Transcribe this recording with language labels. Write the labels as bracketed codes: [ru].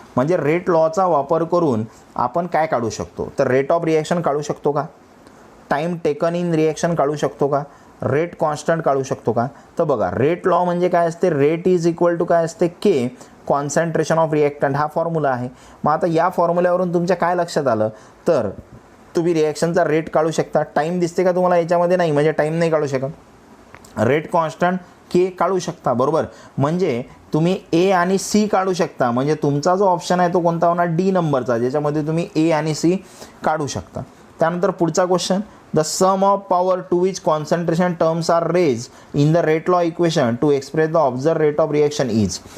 [mr] म्हणजे रेट लॉचा वापर करून आपण काय काढू शकतो, तर रेट ऑफ रिॲक्शन काढू शकतो का, [en] time taken in reaction [mr] काढू शकतो का, रेट कॉन्स्टंट काढू शकतो का. तर बघा रेट लॉ म्हणजे काय असते, [en] rate is equal to [mr] काय असते, के कॉन्सन्ट्रेशन ऑफ रिॲक्टंट, हा फॉर्म्युला आहे. मग आता या फॉर्म्युल्यावरून तुमच्या काय लक्षात आलं, तर तुम्ही रिॲक्शनचा रेट काढू शकता. टाईम दिसते का तुम्हाला याच्यामध्ये, नाही, म्हणजे टाईम नाही काढू शकत. रेट कॉन्स्टंट के काढू शकता, बरोबर. म्हणजे तुम्ही ए आणि सी काढू शकता. म्हणजे तुमचा जो ऑप्शन आहे तो कोणता होणार, डी नंबरचा, ज्याच्यामध्ये तुम्ही ए आणि सी काढू शकता. त्यानंतर पुढचा question, [en] The sum of power to which concentration terms are raise in the rate law equation to express the observe rate of reaction is.